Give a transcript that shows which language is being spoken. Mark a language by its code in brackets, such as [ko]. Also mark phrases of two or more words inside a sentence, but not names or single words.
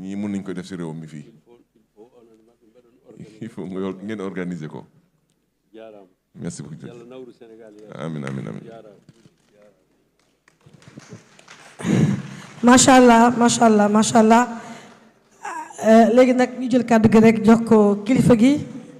[wo] ñii mun nañ ko def si réew mi fii [fr] il faut [ff] onon maɓe mbaɗon organisé [fr] il faut [wo] ngeen organiser ko [ff] jarama [fr] merci beaucoup [wo] yallah nawru Sénégal [ar] amin amin amin [ff] jarama [wo] macha allah léegi nag ñu jël kàddu gi rek jox ko kilifa gi